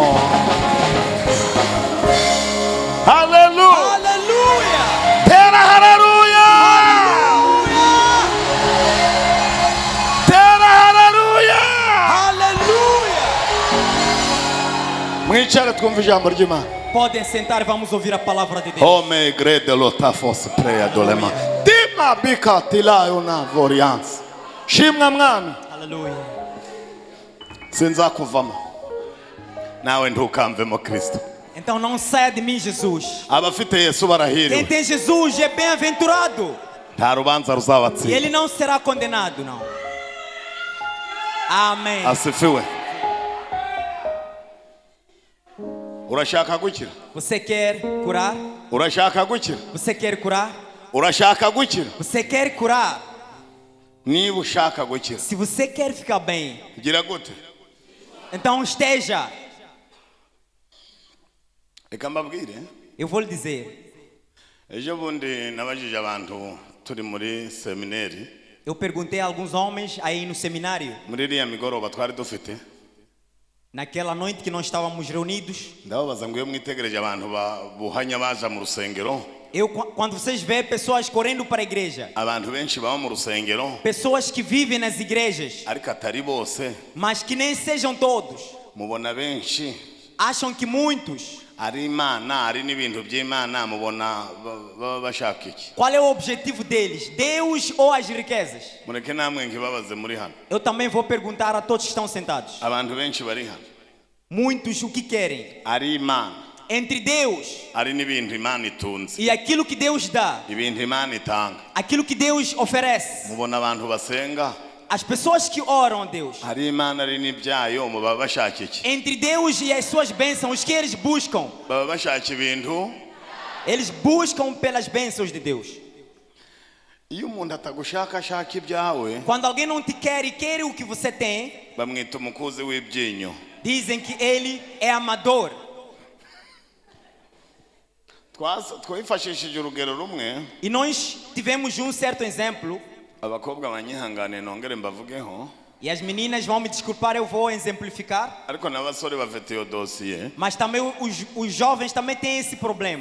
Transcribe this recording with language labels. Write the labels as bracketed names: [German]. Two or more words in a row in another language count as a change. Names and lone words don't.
[Kinyarwanda] Hallelujah. Hallelujah. Tera hallelujah. Tera hallelujah. Hallelujah. Mwicare twumve ijambo ry'Imana. [Portuguese] Podem sentar, vamos ouvir a palavra de Deus. Home grede lotafos preya dolema. Dima bika tilayona vorians. [Kinyarwanda] Shimwa mwami. [Portuguese] Aleluia. [Kinyarwanda] Sinzakuvamo. Nawe ntukamvemo Kristo. [Portuguese] Então não saia de mim, Jesus. [Kinyarwanda] Abafite Yesu [Portuguese] Quem [Kinyarwanda] barahiriwe. [Portuguese] tem Jesus é bem-aventurado. [Kinyarwanda] Nta rubanza [Portuguese] E [Kinyarwanda] ruzabatsinda. [Portuguese] ele não será condenado, não. Amém. [Kinyarwanda] Asifiwe. Urashaka gukira? [Portuguese] Você quer curar? [Kinyarwanda] Urashaka gukira? [Portuguese] Você quer curar? [Kinyarwanda] Urashaka gukira? [Portuguese] Você quer curar? [Kinyarwanda] Niba ushaka gukira, [Portuguese] Se você quer ficar bem, [Kinyarwanda] gira gute? [Portuguese] então esteja. [Kinyarwanda] Reka mbabwire. [Portuguese] Eu vou lhe dizer. [Kinyarwanda] Ejo bundi nabajije abantu turi muri seminari. [Portuguese] Eu perguntei a alguns homens aí no seminário, [Kinyarwanda] Muri iriya migoroba twari dufite. [Portuguese] naquela noite que nós estávamos reunidos. [Kinyarwanda] Ndababaza ngo iyo mwitegereje abantu buhanya baza mu rusengero. [Portuguese] Quando vocês veem pessoas correndo para a igreja, [Kinyarwanda] Abantu benshi baba mu rusengero. [Portuguese] pessoas que vivem nas igrejas, [Kinyarwanda] Ariko atari bose. [Portuguese] mas que nem sejam todos, [Kinyarwanda] Mubona benshi. [Portuguese] acham que muitos. [Kinyarwanda] Ari Imana, ari n'ibintu by'Imana mubona baba bashaka iki? [Portuguese] Qual é o objetivo deles? Deus ou as riquezas? [Kinyarwanda] Mureke namwe nkibabaze muri hano. [Portuguese] Eu também vou perguntar a todos que estão sentados. [Kinyarwanda] Abantu benshi bari hano. [Portuguese] Muitos o que querem? [Kinyarwanda] Ari Imana, [Portuguese] Entre Deus [Kinyarwanda] ari n'ibintu Imana itunze. [Portuguese] e aquilo que Deus dá, [Kinyarwanda] Ibintu Imana itanga. [Portuguese] aquilo que Deus oferece. [Kinyarwanda] Mubona abantu basenga. [Portuguese] As pessoas que oram a Deus, [Kinyarwanda] Ari Imana ari n'ibyayo mubaba bashaka iki? [Portuguese] entre Deus e as suas bênçãos, os que eles buscam? [Kinyarwanda] Baba bashaka ibintu. [Portuguese] Eles buscam pelas bênçãos de Deus. [Kinyarwanda] Iyo umuntu atagushaka ashaka ibyawe, [Portuguese] Quando alguém não te quer e quer o que você tem, [Kinyarwanda] bamwita umukuzi w'ibyinyo. [Portuguese] Dizem que ele é amador. [Kinyarwanda] twifashishije urugero rumwe [Portuguese] E nós tivemos um certo exemplo. [Kinyarwanda] abakobwa banyihangane nongere mbavugeho [Portuguese] E as meninas vão me desculpar, eu vou exemplificar. [Kinyarwanda] ariko n'abasore bafite iyo dosiye [Portuguese] Mas também os jovens também têm esse problema.